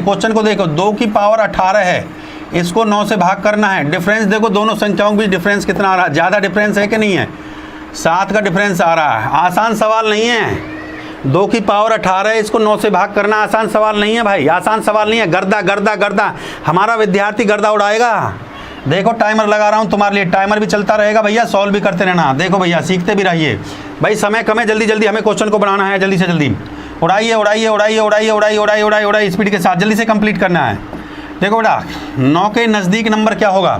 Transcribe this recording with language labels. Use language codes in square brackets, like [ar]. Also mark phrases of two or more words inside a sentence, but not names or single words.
[hi] क्वेश्चन को देखो, 2 की पावर 18 है, इसको 9 से भाग करना है। डिफरेंस देखो, दोनों संख्याओं के बीच डिफरेंस कितना आ रहा है? ज़्यादा डिफरेंस है कि नहीं है? 7 का डिफरेंस आ रहा है। आसान सवाल नहीं है। 2 की पावर 18 है, इसको 9 से भाग करना आसान सवाल नहीं है भाई, आसान सवाल नहीं है। गर्दा गर्दा गर्दा, हमारा विद्यार्थी गर्दा उड़ाएगा। देखो टाइमर लगा रहा हूँ तुम्हारे लिए, टाइमर भी चलता रहेगा भैया, सॉल्व भी करते रहना। देखो भैया सीखते भी रहिए भाई, समय कम है, जल्दी जल्दी हमें क्वेश्चन को बनाना है, जल्दी से जल्दी उड़ाइए उड़ाइए उड़ाइए उड़ाइए उड़ाइए उड़ाइए उड़ाइए उड़ाइए, स्पीड के साथ जल्दी से कंप्लीट करना है। देखो बेटा 9 के नज़दीक नंबर क्या होगा?